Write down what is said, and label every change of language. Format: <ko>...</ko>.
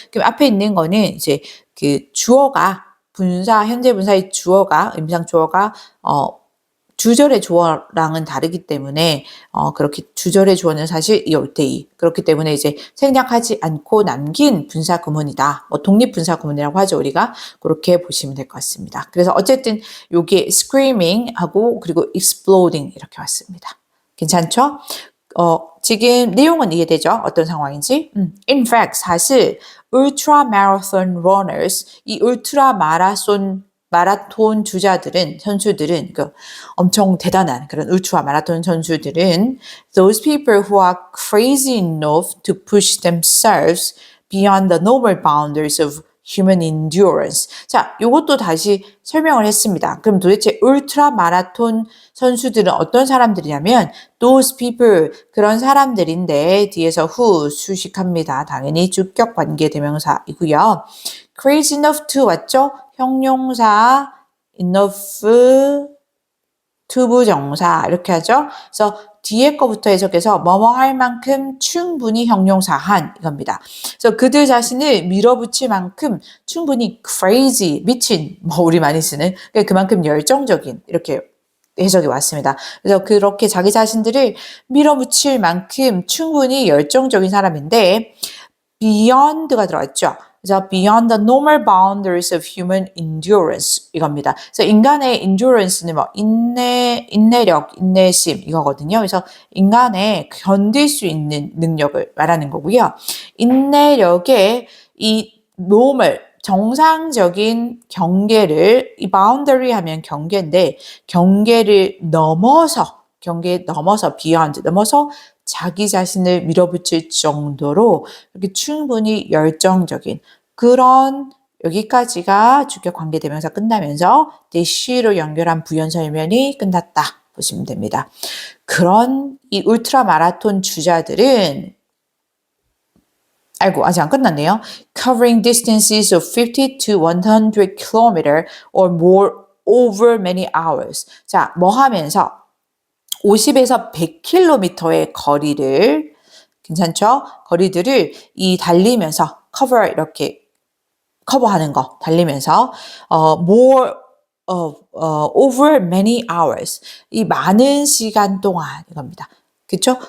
<ko>그럼 앞에 있는 거는 이제 그 주어가 분사 현재 분사의 주어가 임상 주어가 주절의 주어랑은 다르기 때문에 그렇게 주절의 주어는 사실 이올테이 그렇기 때문에 이제 생략하지 않고 남긴 분사 구문이다. 뭐 독립 분사 구문이라고 하죠 우리가 그렇게 보시면 될 것 같습니다. 그래서 어쨌든 요게 screaming 하고 그리고 exploding 이렇게 왔습니다. 괜찮죠? 지금 내용은 이해되죠? 어떤 상황인지?</ko> <en>In fact</en> <ko>사실</ko> <en>ultra marathon runners</en> <ko>이 울트라 마라톤 주자들은 선수들은 그 엄청 대단한 그런 울트라 마라톤 선수들은</ko> <en>those people who are crazy enough to push themselves beyond the normal boundaries of human endurance.</en> <ko>자, 요것도 다시 설명을 했습니다. 그럼 도대체 울트라 마라톤 선수들은 어떤 사람들이냐면</ko> <en>those people</en> <ko>그런 사람들인데 뒤에서 who 수식합니다. 당연히 주격 관계 대명사이고요.</ko> <en>crazy enough to</en> <ko>왔죠? 형용사 enough 투부정사 이렇게 하죠. 그래서 뒤에 거부터 해석해서 뭐뭐 할 만큼 충분히 형용사한 이겁니다. 그래서 그들 자신을 밀어붙일 만큼 충분히 crazy 미친 뭐 우리 많이 쓰는 그만큼 열정적인 이렇게 해석이 왔습니다. 그래서 그렇게 자기 자신들을 밀어붙일 만큼 충분히 열정적인 사람인데 beyond가 들어갔죠. 그래서</ko> <en>beyond the normal boundaries of human endurance</en> <ko>이겁니다. 그래서 인간의 endurance는 뭐 인내력, 인내심 이거거든요. 그래서 인간의 견딜 수 있는 능력을 말하는 거고요. 인내력의 이 normal 정상적인 경계를 이 boundary 하면 경계인데 경계에 넘어서 beyond 넘어서 자기 자신을 밀어붙일 정도로 이렇게 충분히 열정적인 그런 여기까지가 주격 관계대명사 끝나면서 대시로 연결한 부연 설명이 끝났다 보시면 됩니다. 그런 이 울트라 마라톤 주자들은 아직 안 끝났네요.</ko> <en>Covering distances of 50 to 100 km or more over many hours.</en> <ko>자, 뭐 하면서 50에서 100km의 거리를 괜찮죠? 거리들을 이 달리면서 cover 이렇게 커버하는 거 달리면서</ko> <en>more over many hours</en> <ko>이 많은 시간 동안 이겁니다. 그렇죠?</ko>